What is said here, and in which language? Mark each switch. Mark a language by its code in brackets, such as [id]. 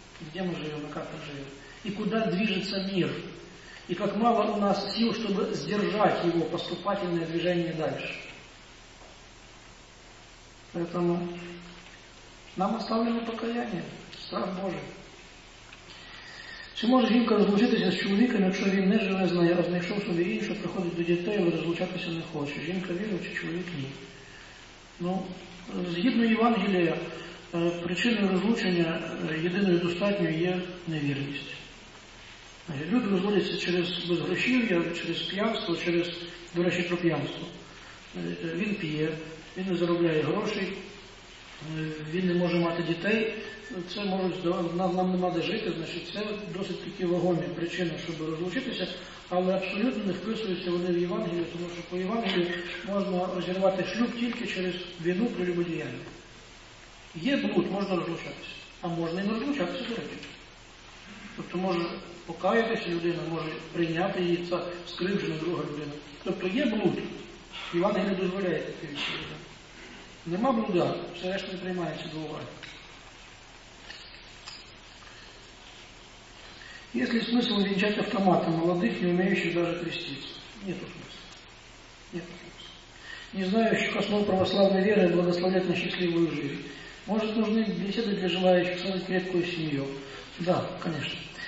[ru] Где мы живем и как мы живем. И куда движется мир. И как мало у нас сил, чтобы сдержать его поступательное движение дальше. Поэтому нам оставлено покаяние, страх Божий. [uk] Чему же жінка розлучитися з чоловіком, якщо він не живе з нею, знайшов собі іншу, приходить до дітей, але розлучатися не хоче. Жінка вірує, чи чоловік ні. Ну, згідно Євангелія, причиною розлучення єдиною достатньою є невірність. Люди розводяться через безгрошів'я, через п'янство, через, до речі, про п'янство. Він п'є, він не заробляє грошей, він не може мати дітей, це може, нам нема де жити, значить це досить такі вагомі причини, щоб розлучитися, але абсолютно не вписуються вони в Євангелію, тому що по Євангелію можна розірвати шлюб тільки через вину про любодіяння. Є блуд, можна розлучатися, а можна і не розлучатися, до речі. Тобто може покаятися людина, може прийняти її ця скривджена друга людина. Тобто є блуд. Іван не дозволяє такі відповіді. Нема блуда, все решта не приймається до уваги. [ru] Есть ли смысл венчать автомата молодых, не умеющих даже креститься? Нету смысла. Нету смысла. Не знающих основ православной веры и благословлять на счастливую жизнь. Может, нужны беседы для желающих создать крепкую семью? Да, конечно.